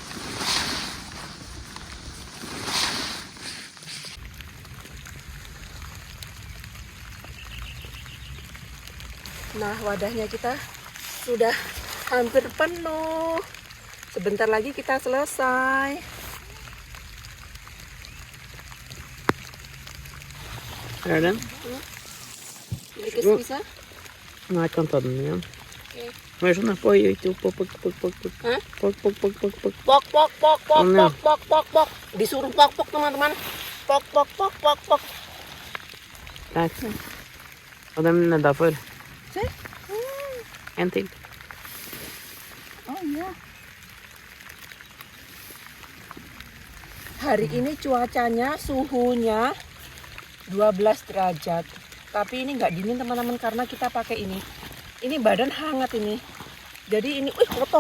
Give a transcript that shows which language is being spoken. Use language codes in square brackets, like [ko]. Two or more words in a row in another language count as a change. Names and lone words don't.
[id] Nah, wadahnya kita sudah hampir penuh. Sebentar lagi kita selesai. [sv] Är det den? [id] Sedikit bisa? [sv] Nej, jag kan ta den igen. Okej. Vad är det sån här? Oj, oj, oj, pok, pok, pok, pok, pok. Hah? Pok, pok, pok, pok, pok. Pok, pok, pok, pok, [en] Oh, no. [id] pok, pok, pok, pok. Disuruh pok, pok teman-teman. Pok, pok, pok, pok, pok. [sv] Där. Och den nedanför. Se? En till. [id] Oh iya. Hari ini cuacanya, suhunya 12 derajat. Tapi ini nggak dingin teman-teman, karena kita pakai ini. Ini badan hangat ini. Jadi ini, kotor.